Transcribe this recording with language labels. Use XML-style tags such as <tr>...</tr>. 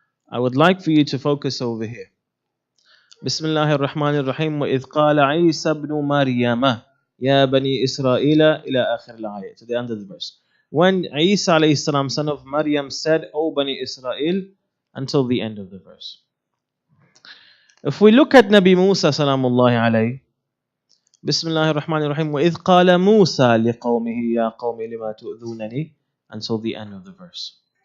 <en>I would like for you to focus over here.</en> <ar>Bismillahir Rahmanir Rahim. وَإِذْ قَالَ عِيسَى ابْنُ مَرْيَمَ يَا بَنِي إِسْرَائِيلَ إِلَى آخِرِ الْآيَةِ,</ar> <en>to the end of the verse. When Isa alayhi salam, son of Maryam, said, O Bani Israel, until the end of the verse. If we look at Nabi Musa salamullahi alayhi, Bismillahir Rahmanir Rahim,</en> <ar>وَإِذْ قَالَ مُوسَى لِقَوْمِهِ يَا قَوْمِ لِمَا تُؤْذُونَنِي,</ar> <en>until the end of the verse.</en>